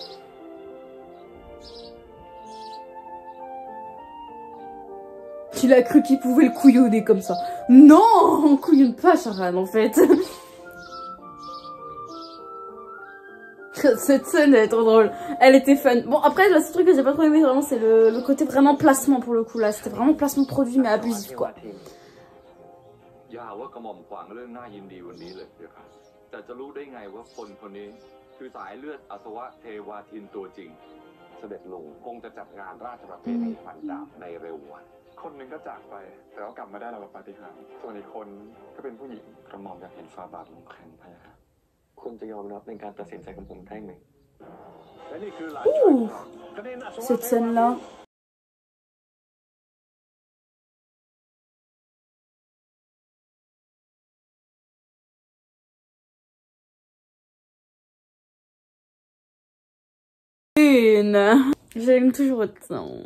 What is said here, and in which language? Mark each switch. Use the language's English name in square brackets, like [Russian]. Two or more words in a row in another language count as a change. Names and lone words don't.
[French] Il a cru qu'il pouvait le couillonner comme ça. Non, on couillonne pas Sharan, en fait. Cette scène, elle est trop drôle. Elle était fun. Bon, après, le seul truc que j'ai pas trop aimé, vraiment, c'est le côté vraiment placement, pour le coup, là. C'était vraiment placement produit, mais abusif, quoi. [Thai] อย่าว่ากระหม่อมขวางเรื่องน่ายินดีวันนี้เลยเดี๋ยวครับแต่จะรู้ได้ไงว่าคนคนนี้คือสายเลือดอสวะเทวาทินตัวจริงเสด็จลุงคงจะจัดงานราชประเพณีฟันดาบในเร็ววัน คนหนึ่งก็จากไปแต่ก็กลับมาได้แล้วปาฏิหาริย์ส่วนอีกคนก็เป็นผู้หญิงกระหม่อมอยากเห็นฟาบาทลงแข่งพะยะค่ะคุณจะยอมรับในการตัดสินใจของผมได้ไหม และนี่คือหลาน Ouh, กระเด็นอสวะ [French] cette scène-là. J'aime toujours autant.